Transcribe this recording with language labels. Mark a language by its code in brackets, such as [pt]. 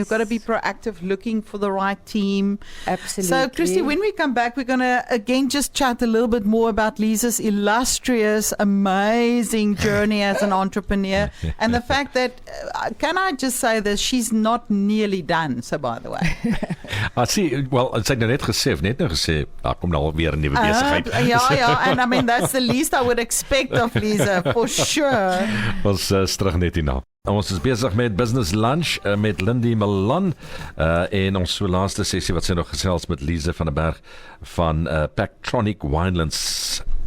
[en] you've got to be proactive, looking for the right team. Absolutely. So, Christy, when we come back, we're going to again just chat a little bit more about Lise's illustrious, amazing journey as an entrepreneur, and the fact that, can I just say this, she's not nearly done, so by the way. I see. [af] Well, sy het nou net gesê, kom nou weer 'n nuwe besigheid. [en] Ja, and I mean, that's the least I would expect of Lise, for sure. [af] Ons terug net hierna. Ons is besig met Business Lunch met Lindie Malan en ons so laaste sessie wat sy nog gesels met Lise Van Der Berg van Packtronic Winelands.